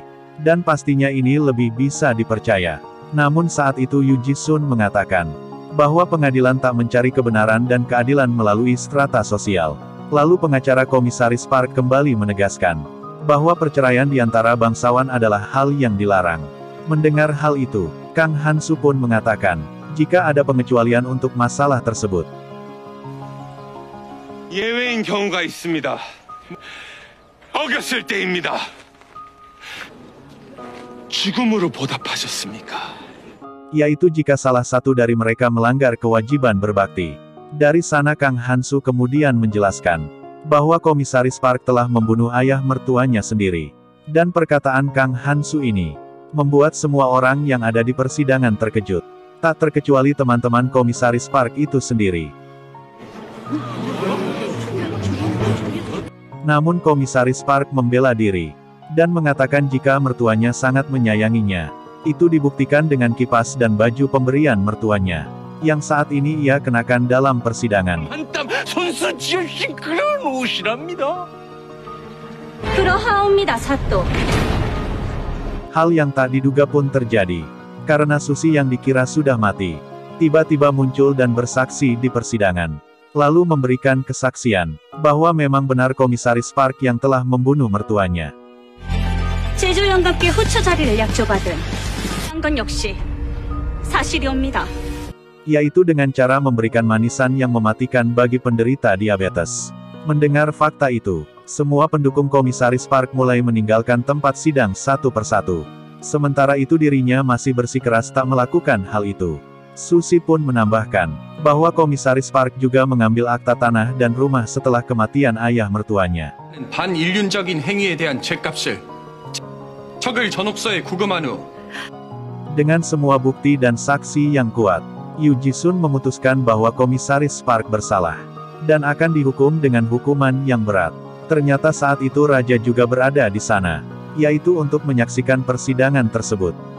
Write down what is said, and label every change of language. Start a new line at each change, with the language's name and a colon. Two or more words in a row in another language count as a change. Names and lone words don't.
Indonesian: Dan pastinya ini lebih bisa dipercaya. Namun saat itu Yu Ji-sun mengatakan, bahwa pengadilan tak mencari kebenaran dan keadilan melalui strata sosial. Lalu pengacara Komisaris Park kembali menegaskan, bahwa perceraian di antara bangsawan adalah hal yang dilarang. Mendengar hal itu, Kang Hansu pun mengatakan, jika ada pengecualian untuk masalah tersebut.
Korean: 예외인 경우가 있습니다. 어겼을 때입니다. 죽음으로 보답하셨습니까?
Indonesian: Yaitu jika salah satu dari mereka melanggar kewajiban berbakti. Dari sana Kang Hansu kemudian menjelaskan, bahwa Komisaris Park telah membunuh ayah mertuanya sendiri. Dan perkataan Kang Hansu ini, membuat semua orang yang ada di persidangan terkejut. Tak terkecuali teman-teman Komisaris Park itu sendiri. Namun Komisaris Park membela diri, dan mengatakan jika mertuanya sangat menyayanginya. Itu dibuktikan dengan kipas dan baju pemberian mertuanya, yang saat ini ia kenakan dalam persidangan.
Korean: 한땀 손수 지으신 그런 옷이랍니다. 그러하옵니다, 사또.
Indonesian: Hal yang tak diduga pun terjadi, karena Susi yang dikira sudah mati, tiba-tiba muncul dan bersaksi di persidangan. Lalu memberikan kesaksian, bahwa memang benar Komisaris Park yang telah membunuh mertuanya.
Korean: 제주 영감께 후처 자리를 약조받은 건 역시 사실이옵니다.
Indonesian: Yaitu dengan cara memberikan manisan yang mematikan bagi penderita diabetes. Mendengar fakta itu, semua pendukung Komisaris Park mulai meninggalkan tempat sidang satu persatu. Sementara itu dirinya masih bersikeras tak melakukan hal itu. Susi pun menambahkan, bahwa Komisaris Park juga mengambil akta tanah dan rumah setelah kematian ayah mertuanya.
Korean: 반인륜적인 행위에 대한 죗값을 척을 전옥서에 구금한 후
Indonesian: Dengan semua bukti dan saksi yang kuat, Yu Ji-sun memutuskan bahwa Komisaris Park bersalah, dan akan dihukum dengan hukuman yang berat. Ternyata saat itu Raja juga berada di sana, yaitu untuk menyaksikan persidangan tersebut.